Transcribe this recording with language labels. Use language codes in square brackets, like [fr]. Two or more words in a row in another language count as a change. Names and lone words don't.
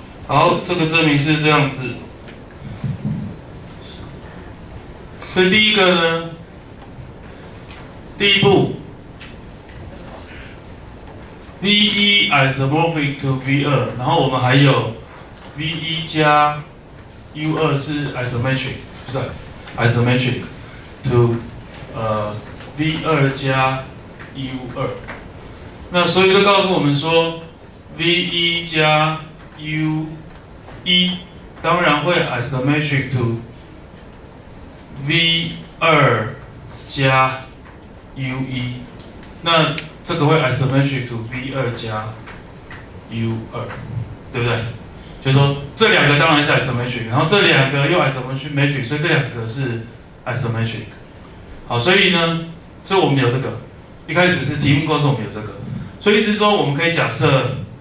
[zh] 好，这个证明是这样子。所以第一个呢，第一步 ， [en] V1 isomorphic to V2， [zh] 然后我们还有 V1 加 U2是 isometric， 不是 [en] isometric to V2 [zh] 加 U2。那所以这告诉我们说 ，V1 加 U1 当然会 [en] isometric to V2 [zh] 加 U1， 那这个会 [en] isometric to V2 [zh] 加 U2， 对不对？就是说这两个当然是 isometric， 然后这两个又 isometric， 所以这两个是 isometric。好，所以呢，所以我们有这个，一开始是题目告诉我们有这个，所以意思是说我们可以假设。